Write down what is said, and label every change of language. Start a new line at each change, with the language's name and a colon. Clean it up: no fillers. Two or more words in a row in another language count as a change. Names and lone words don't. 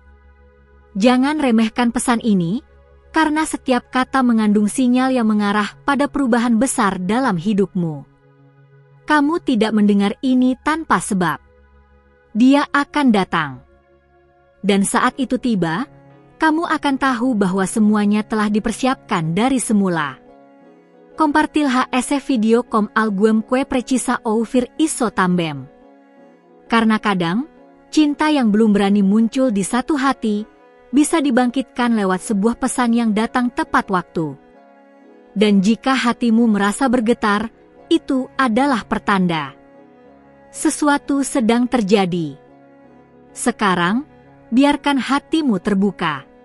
Indonesian: Jangan remehkan pesan ini, karena setiap kata mengandung sinyal yang mengarah pada perubahan besar dalam hidupmu. Kamu tidak mendengar ini tanpa sebab. Dia akan datang. Dan saat itu tiba, kamu akan tahu bahwa semuanya telah dipersiapkan dari semula.
Portuguese: Compartil HSE video com algum que precisa ouvir isso também.
Indonesian: Karena kadang, cinta yang belum berani muncul di satu hati, bisa dibangkitkan lewat sebuah pesan yang datang tepat waktu. Dan jika hatimu merasa bergetar, itu adalah pertanda. Sesuatu sedang terjadi. Sekarang, biarkan hatimu terbuka.